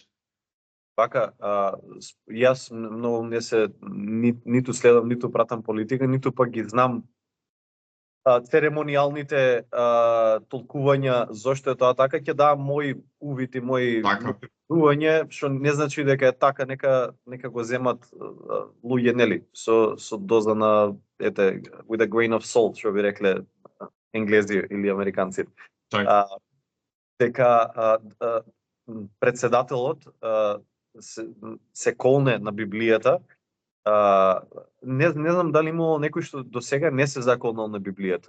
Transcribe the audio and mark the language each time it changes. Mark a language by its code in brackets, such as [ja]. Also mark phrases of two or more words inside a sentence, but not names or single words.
[mk] Така, јас многу не се ниту следам, ниту пратам политика, ниту пак ги знам церемонијалните толкувања зошто е тоа така. Ќе дам мои увид и мои верување, што не значи дека е така, нека го земат луѓе, нели, со доза на [en] with a grain of salt, [mk] што би рекле енглези или американци. Дека председателот се колне на Библијата. Не знам дали имало некој што до сега не се заколнал на Библијата.